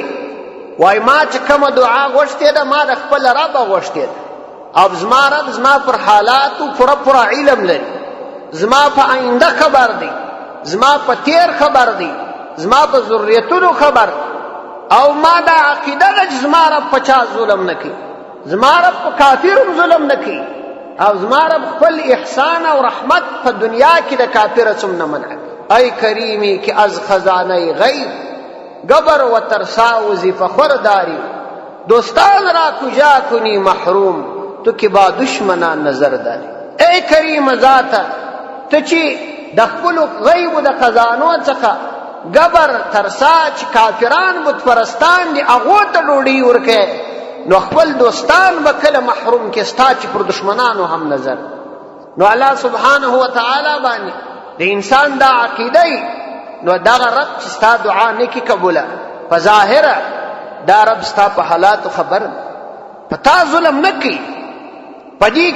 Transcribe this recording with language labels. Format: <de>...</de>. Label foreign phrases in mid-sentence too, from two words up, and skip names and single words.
<ps>وایي ما چې کومه دعا غوښتې ده ما د خپل ربه غوښتې ده، او زما رب زما پر حالاتو پوره علم لري، زما په آینده خبر دی، زما په تیر خبر دی، زما په ذریتونو خبر، او ما دا عقیده ده چې زما رب په چا ظلم نه کوي، زما رب په کافرم ظلم نه کوي، او زما رب خپل احسان او رحمت په دنیا کې د کافر څوم نه منع کوي.</ps> <fa>ای کریمی که از خزانه غیب گبر و ترسا و فخور داری، دوستان را کجا کنی محروم تو که با دشمنان نظر داری.</fa> <ps>ای کریم ذاته ته چې د خپلو غیبو د خزانو څخه گبر ترسا چې کافران بت پرستان دي هغو ته ډوډۍ ورکوې نو خپل دوستان به کله محروم کې ستا چې پر دشمنانو هم نظر. نو</ps> <ar>الله سبحانه وتعالی</ar> <ps>باندې د انسان دا عقیده نو دغه رب چې ستا دعا نه کي قبوله په ظاهره دا رب ستا په حالاتو خبر دی په تا ظلم نه کوي په دې کې</ps>